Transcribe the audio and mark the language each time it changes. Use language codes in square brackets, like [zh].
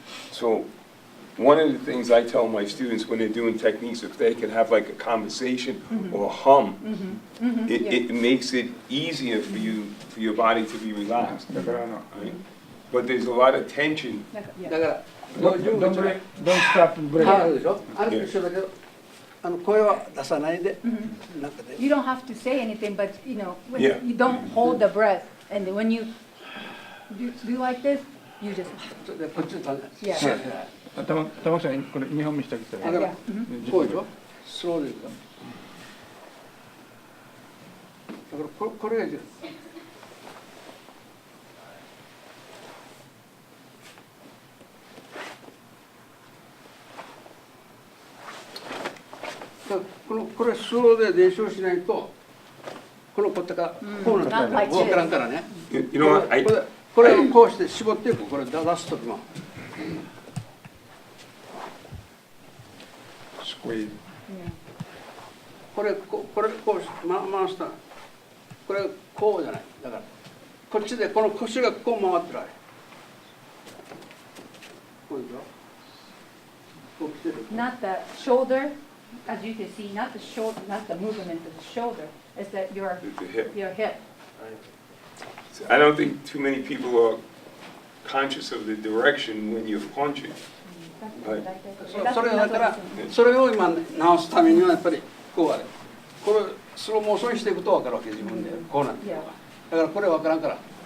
[en] So one of the things I tell my students when they're doing techniques, if they can have like a conversation or a hum, it makes it easier for your body to be relaxed. Right? But there's a lot of tension. [ja] だから50 [en] Don't stop and break. [ja] あるでしょ。あると一緒だけど、声は出さないで、なんかで。 [en] You don't have to say anything, but when Yeah. you don't hold the breath, and when you do like this, you just [ja] でこっちの [en] yeah. [ja] 玉木さん、これ2本見せてあげて。だからこうでしょ。スローでいくから。だからこれが重要。これスローで練習しないとこのこったかこうなったら分からんからね。 [en] You know what? [ja] これをこうして絞っていく。これ出すときも。 [en] Squeeze. [ja] これこう回した。これこうじゃない。だからこっちでこの腰がこう回ってるあれ。こうでしょ。こう来てる。 [en] Not the shoulder, as you can see, not the shoulder, not the movement of the shoulder. It's that your The hip. hip. I don't think too many people are conscious of the direction when you're punching. [ja] それだからそれを今直すためにはやっぱりこうあれ。これスローモーションにしていくと分かるわけ自分でこうなってるのが。だからこれ分からんから。